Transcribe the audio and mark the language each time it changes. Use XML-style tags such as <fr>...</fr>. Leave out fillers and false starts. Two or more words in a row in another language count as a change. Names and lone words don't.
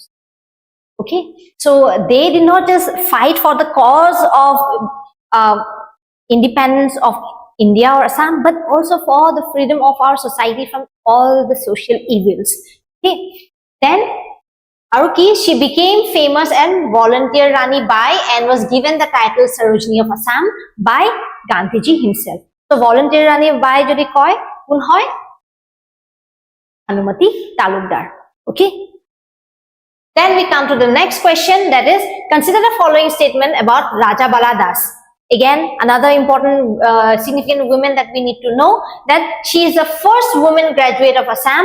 <en>Okay, so they did not just fight for the cause of independence of India or Assam, but also for the freedom of our society from all the social evils. Okay, then Aruki, she became famous and volunteer Rani by and was given the title Sarojini of Assam by Gandhiji himself.</en> <as>So volunteer Rani by যদি কয় কোন হয় Bhanumati Talukdar.</as> <en>Okay, then we come to the next question, that is consider the following statement about Rajabala Das. Again another important significant woman that we need to know, that she is the first woman graduate of Assam.</en>